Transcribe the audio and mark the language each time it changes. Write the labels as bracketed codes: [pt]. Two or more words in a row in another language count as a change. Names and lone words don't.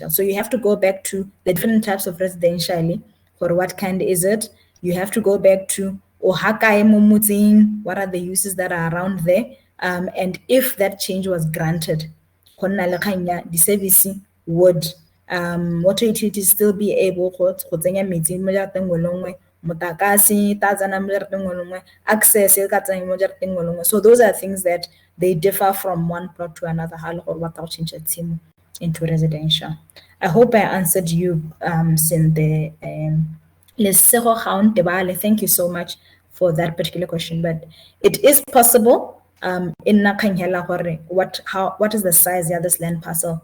[en] So you have to go back to the different types of residential For what kind is it? You have to go back to what are the uses that are around there? And if that change was granted, the service would water utilities still be able to [tn] tsenya metsi mo jarateng nngwe le nngwe, motlakase ta tsena mo jarateng nngwe le nngwe, access e ka tsena mo jarateng nngwe le nngwe. [en] So those are things that they differ from one plot to another [tn] ha le gore ba tla go [en] change tshimo into residential. I hope I answered you, Sinde. Thank you so much for that particular question. But it is possible in Nakanyela what is the size of this land parcel?